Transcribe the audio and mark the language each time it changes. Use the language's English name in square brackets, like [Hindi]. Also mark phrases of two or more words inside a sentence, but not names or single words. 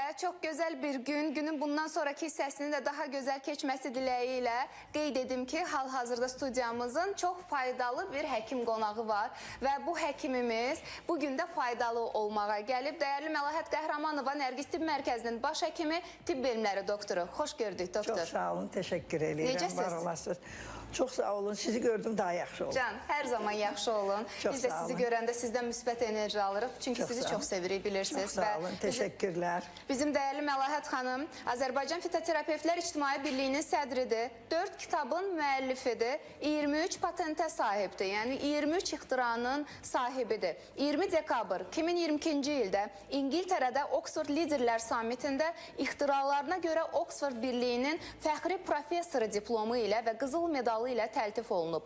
[Turkish] Çok güzel bir gün. [Azerbaijani] Günün bundan sonraki hissəsinin de daha güzel keçməsi dileğiyle qeyd edim ki, hal-hazırda studiyamızın çok faydalı bir həkim qonağı var ve bu həkimimiz bugün de faydalı olmağa gəlib. Değerli Məlahət Qəhrəmanova Nərgiz Tibb Mərkəzinin baş həkimi, tibb bilimləri doktoru. Xoş gördük doktor. [Turkish] Çok sağ olun, teşekkür ederim. [Azerbaijani] Necəsiz? Var olasınız. Çok sağ olun, sizi gördüm daha yaxşı oldu. Can, her zaman yaxşı olun. Çok Biz de sağ sizi olun. görəndə sizdən müsbət enerji alırıq. Çünkü Çok sizi sağ çok olun. sevirik, bilirsiniz. [Turkish] Çok sağ olun, teşekkürler. [Azerbaijani] Bizim değerli Məlahət xanım Azərbaycan Fitoterapeutlər İctimai Birliyinin sədridir. 4 kitabın müəllifidir. 23 patentə sahibdir. Yəni 23 ixtiranın sahibidir. 20 dekabr 2022-ci ildə İngiltərədə Oxford Liderlər Sammitində ixtiralarına görə Oxford Birliyinin fəxri professoru diplomu ilə və qızıl medalı ilə təltif olunub.